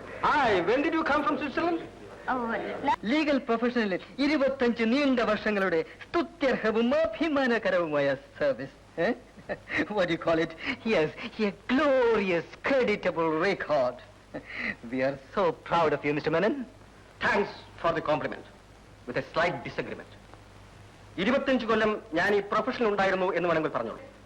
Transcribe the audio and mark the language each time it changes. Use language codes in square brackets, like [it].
[en] Hi, when did you come from Switzerland? [ml] Legal പ്രൊഫഷനിൽ 25 നീണ്ട വർഷങ്ങളുടെ സ്തുത്യർഹവും അഭിമാനകരവുമായ service. [en] What do you call it? Yes, a glorious, creditable record. We are so proud of you, Mr. Menon. Thanks for the compliment. With a slight disagreement. [ml] 25 കൊല്ലം ഞാൻ ഈ പ്രൊഫഷനിൽ ഉണ്ടായിരുന്നു എന്ന് വേണമെങ്കിൽ പറഞ്ഞോളൂ.